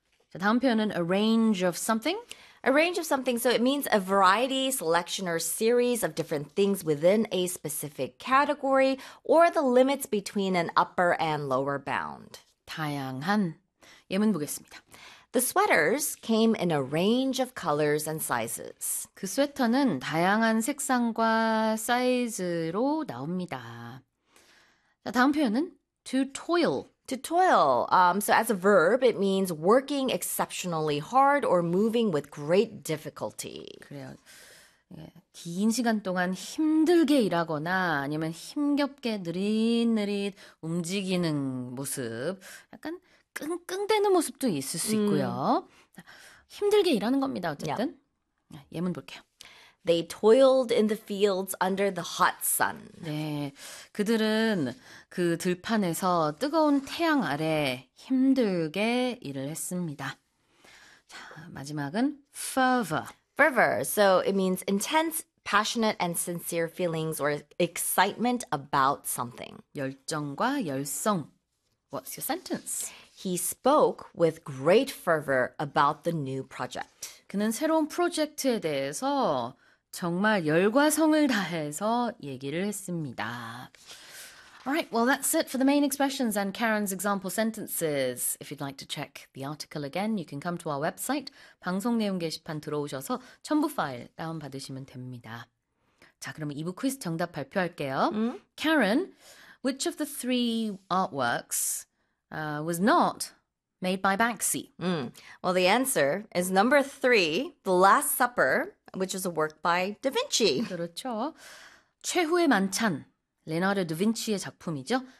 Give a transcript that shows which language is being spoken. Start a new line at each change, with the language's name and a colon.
Korean: 자, 다음 표현은
English: a range of something. A range of something, so it means a variety, selection, or series of different things within a specific category or the limits between an upper and lower bound.
Korean: 다양한 예문 보겠습니다.
English: The sweaters came in a range of colors and sizes.
Korean: 그 스웨터는 다양한 색상과 사이즈로 나옵니다. 자, 다음 표현은
English: to toil. To toil. So as a verb, it means working exceptionally hard or moving with great difficulty.
Korean: 그래요. 긴 시간 동안 힘들게 일하거나 아니면 힘겹게 느릿느릿 움직이는 모습, 약간 끙끙대는 모습도 있을 수 있고요. 힘들게 일하는 겁니다, 어쨌든. 예문 볼게요.
English: They toiled in the fields under the hot sun.
Korean: 네, 그들은 그 들판에서 뜨거운 태양 아래 힘들게 일을 했습니다. 자, 마지막은 fervor.
English: Fervor, so it means intense, passionate, and sincere feelings or excitement about something.
Korean: 열정과 열성.
English: What's your sentence? He spoke with great fervor about the new project.
Korean: 그는 새로운 프로젝트에 대해서 정말 열과 성을 다해서 얘기를 했습니다.
English: Alright, well, that's it for the main expressions and Karen's example sentences. If you'd like to check the article again, you can come to our website.
Korean: 방송 내용 게시판 들어오셔서 첨부 파일 다운받으시면 됩니다. 자, 그러면 2부 퀴즈 정답 발표할게요.
English: Karen, which of the three artworks, was not made by Banksy? Well, the answer is number three, The Last Supper, which is a work by Da Vinci.
Korean: 그렇죠. 최후의 만찬, 레나르도 다빈치의 작품이죠.